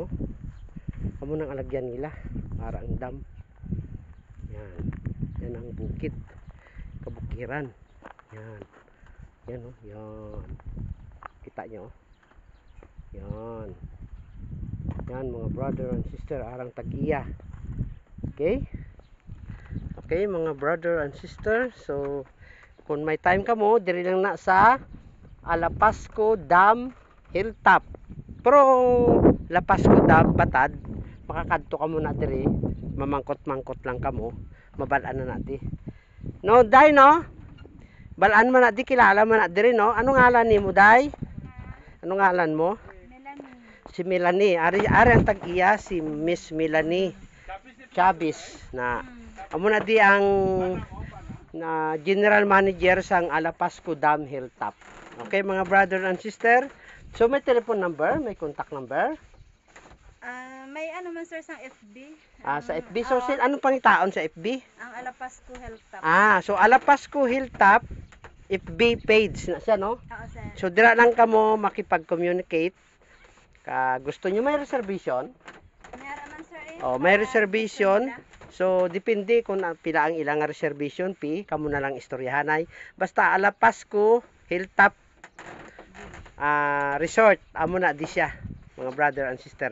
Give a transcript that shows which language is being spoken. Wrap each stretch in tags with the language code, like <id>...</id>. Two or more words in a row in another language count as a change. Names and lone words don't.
<hil>Amo nang alagyan nila para ang dam. Yan ang bukid, kabukiran. Yan oh, yan. Kita nyo. Yan mga</hil> <en>brother and sister,</en> <hil>arang Tag-iya. Okay mga</hil> <en>brother and sister.</en> <hil>So kung may time ka mo, diri lang na sa Alapasco Dam Hilltop. Pero Lapasco Dam Batad, makakadto ka muna diri, mamangkot-mangkot lang ka mo. Mabalaan na natin. No, Day, no? Balaan man natin, kilala man natin rin, no? Anong ngalan ni mo, Day? Anong ngalan mo? Melanie. Si Melanie. Ari ang Tag-iya, si Miss Melanie Chavez. Na, amo na di ang general manager sang Alapasco Dam Hilltop. Okay, mga</hil> <en>brother and sister.</en> <hil>So, may</hil> <en>telephone number,</en> <hil>may</hil> <en>contact number.</en> <hil>May ano man sir sa FB. Sa FB. So, anong pangitaon sa FB? Ang Alapasco Hilltop. So Alapasco Hilltop</hil> <en>FB page</en> <hil>na siya, no? Oo, sir. So dira lang kamo makipag-communicate. Gusto niyo may reservation? Mayroon man sir May reservation. So depende kung pila ang ilang</hil> <en>reservation fee,</en> <hil>kamo na lang istoryahanay. Basta Alapasco Hilltop resort, amo na di siya, mga</hil> <en>brother and sister.</en>